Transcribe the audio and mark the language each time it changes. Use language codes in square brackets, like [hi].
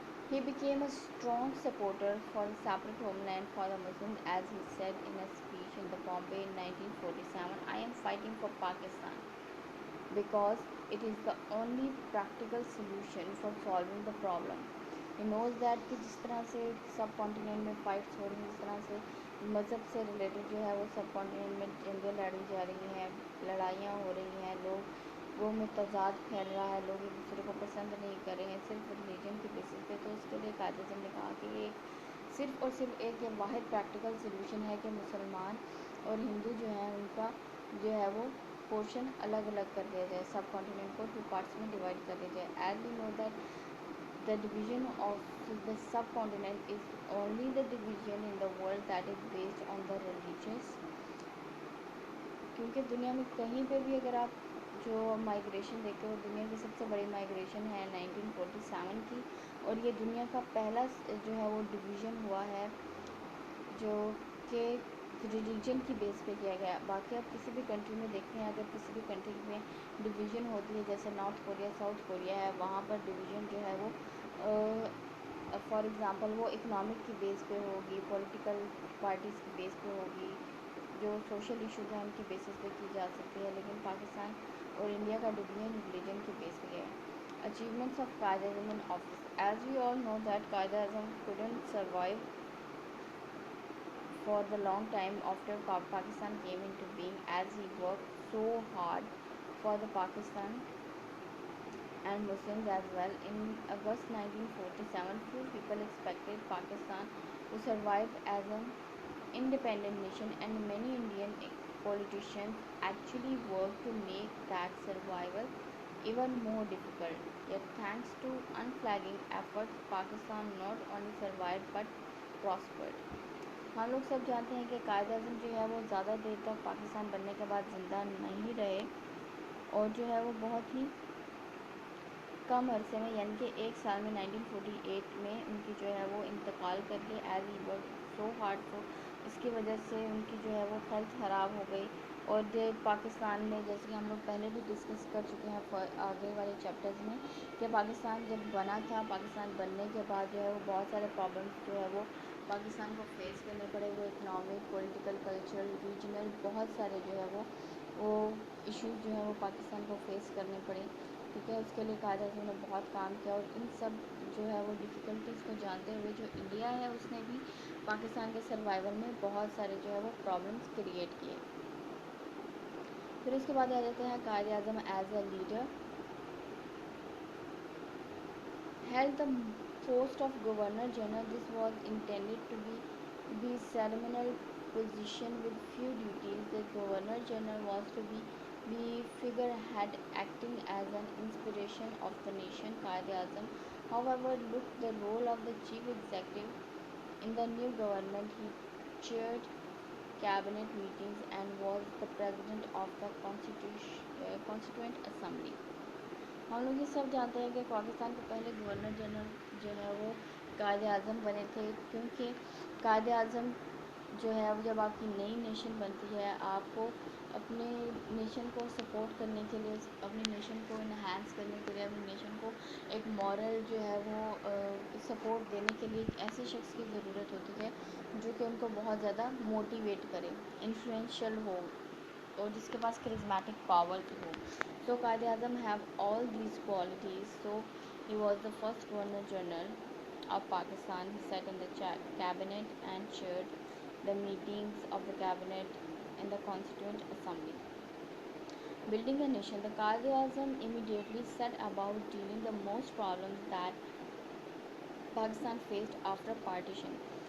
[en] He became a strong supporter for a separate homeland for the Muslims, as he said in a speech in the Bombay in 1947, "I am fighting for Pakistan because it is the only practical solution for solving the problem." He knows that [ur] کہ جس طرح سے سب continent میں fights ہو رہی ہیں، جس طرح سے مذہب سے ریلیٹڈ جو ہے وہ سب کانٹیننٹ میں جنگیں لڑی جا رہی ہیں، لڑائیاں ہو رہی ہیں، لوگوں میں تضاد پھیل رہا ہے، لوگ ایک دوسرے کو پسند نہیں کر رہے ہیں صرف ریلیجن کی بیسس پہ، تو اس کے لیے قائد اعظم نے کہا کہ یہ صرف اور صرف ایک واحد پریکٹیکل سلوشن ہے کہ مسلمان اور ہندو جو ہیں ان کا جو ہے وہ پورشن الگ الگ کر دیا جائے، سب کانٹیننٹ کو 2 پارٹس میں ڈیوائڈ کر دیا جائے. [en] As we know that the division of the subcontinent is only the division in the world that is based on the religious. [ur] کیونکہ دنیا میں کہیں پہ بھی اگر آپ جو مائگریشن دیکھتے ہو، دنیا کی سب سے بڑی مائگریشن ہے 1947 کی، اور یہ دنیا کا پہلا جو ہے وہ ڈویژن ہوا ہے جو کہ ریلیجن کی بیس پہ کیا گیا. باقی آپ کسی بھی کنٹری میں دیکھتے ہیں، اگر کسی بھی کنٹری میں ڈویژن ہوتی ہے، جیسے نارتھ کوریا ساؤتھ کوریا ہے، وہاں پر ڈویژن جو ہے وہ فار ایگزامپل وہ اکنامک کی بیس پہ ہوگی، پولیٹیکل پارٹیز کی بیس پہ ہوگی، جو سوشل ایشوز ہیں ان کی بیسس پہ کی جا سکتی ہے. لیکن پاکستان اور انڈیا کا ڈویژن ریلیجن کی بیس پہ ہے. [en] Achievements of Quaid Azam in office. As we all know that Quaid Azam couldn't survive for the long time after Pakistan came into being, as he worked so hard for the Pakistan and Muslims as well. In August 1947, few people expected Pakistan to survive as an independent nation, and many Indian politicians actually worked to make that survival even more difficult. Yet thanks to unflagging efforts, Pakistan not only survived but prospered. [ur] ہم لوگ سب جانتے ہیں کہ قائد اعظم جو ہے وہ زیادہ دیر تک پاکستان بننے کے بعد زندہ نہیں رہے، اور جو ہے وہ بہت ہی کم عرصے میں، یعنی کہ 1 سال میں 1948 میں ان کی جو ہے وہ انتقال کر گئے. [en] as he work so hard for, [ur] اس کی وجہ سے ان کی جو ہے وہ ہیلتھ خراب ہو گئی. اور پاکستان میں جیسے کہ ہم لوگ پہلے بھی ڈسکس کر چکے ہیں آگے والے چیپٹرز میں، کہ پاکستان جب بنا تھا، پاکستان بننے کے بعد جو ہے وہ بہت سارے پرابلمس جو ہے وہ پاکستان کو فیس کرنے پڑے. وہ اکنامک، پولیٹیکل، کلچرل، ریجنل، بہت سارے جو ہے وہ ایشوز جو ہیں وہ پاکستان کو فیس کرنے پڑے. ٹھیک ہے، اس کے لیے قائد اعظم نے بہت کام کیا، اور ان سب جو ہے وہ ڈیفیکلٹیز کو جانتے ہوئے جو انڈیا ہے اس نے بھی پاکستان کے سروائیول میں بہت سارے جو ہے وہ پرابلمس کریٹ کیے. پھر اس کے بعد آ جاتے ہیں Quaid Azam [en] As a leader. held the post of Governor General. This was intended to be ceremonial position with few duties. The Governor General was to be figurehead acting as an inspiration of the nation. Qaid Azam, however, took the role of the chief executive in the new government. He chaired cabinet meetings and was the president of the Constituent Assembly. [ur] ہم لوگ یہ سب جانتے ہیں کہ پاکستان کے پہلے governor general جو ہے وہ قائد اعظم بنے تھے، کیونکہ قائد اعظم جو ہے وہ جب آپ کی نئی نیشن بنتی ہے، آپ کو اپنے نیشن کو سپورٹ کرنے کے لیے، اپنی نیشن کو انہینس کرنے کے لیے، اپنی نیشن کو ایک مورل جو ہے وہ سپورٹ دینے کے لیے ایک ایسے شخص کی ضرورت ہوتی ہے جو کہ ان کو بہت زیادہ موٹیویٹ کرے، انفلوئنشیل ہو، اور جس کے پاس charismatic power ہو. [en] So Quaid Azam have all these qualities. So he was the first Governor General of Pakistan. He sat in the cabinet and chaired the meetings of the cabinet in the Constituent Assembly. Building a nation, the Qaid Azam immediately set about dealing the most problems that Pakistan faced after partition.